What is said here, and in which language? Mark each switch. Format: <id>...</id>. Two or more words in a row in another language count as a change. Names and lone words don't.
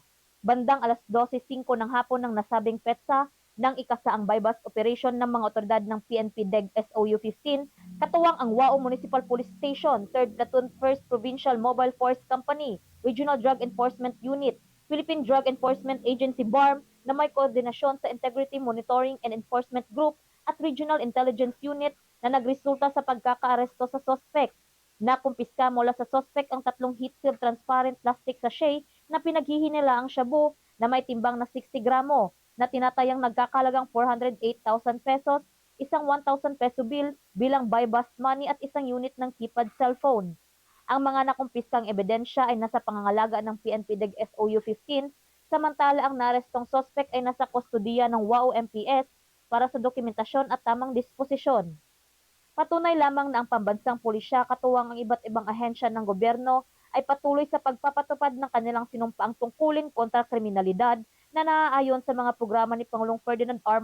<tl>Bandang alas 12:05 ng hapon ng nasabing petsa nang ikasaang</tl> <en>bypass operation</en> <tl>ng mga otoridad ng PNP DEG SOU 15, katuwang ang Wao Municipal Police Station, 3rd Platoon 1st Provincial Mobile Force Company, Regional Drug Enforcement Unit, Philippine Drug Enforcement Agency BARM na may koordinasyon sa Integrity Monitoring and Enforcement Group at Regional Intelligence Unit na nagresulta sa pagkakaaresto sa suspect. Nakumpiska mula sa suspect ang 3</tl> <en>heat-sealed transparent plastic sachet</en> <tl>na pinaghihinila ang shabu na may timbang na 60 gramo na tinatayang nagkakalagang 408,000 pesos, isang 1,000 peso bill bilang</tl> <en>bypass money</en> <tl>at isang unit ng</tl> <en>keypad cellphone.</en> <tl>Ang mga nakumpiskang ebidensya ay nasa pangangalaga ng PNP DEG SOU 15, samantala ang narestong suspect ay nasa kustudiya ng WAO MPS para sa dokumentasyon at tamang disposisyon. Patunay lamang na ang pambansang pulisya katuwang ang iba't ibang ahensya ng gobyerno ay patuloy sa pagpapatupad ng kanilang sinumpaang tungkulin kontra kriminalidad na naaayon sa mga programa ni Pangulong Ferdinand R.</tl>